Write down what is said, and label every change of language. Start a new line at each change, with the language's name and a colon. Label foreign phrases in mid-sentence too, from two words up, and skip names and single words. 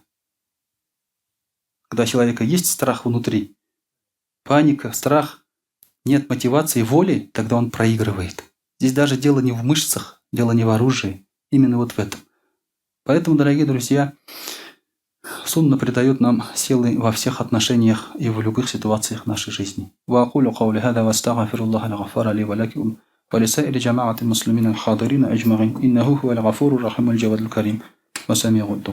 Russian: Когда у человека есть страх внутри, паника, страх, нет мотивации, воли, тогда он проигрывает. Здесь даже дело не в мышцах, дело не в оружии, именно вот в этом. Поэтому, дорогие друзья, сунна придает нам силы во всех отношениях и в любых ситуациях нашей жизни.
Arabic: ولسائر جماعة المسلمين الحاضرين أجمعين إنه هو الغفور الرحيم الجواد الكريم وسميع الدعاء.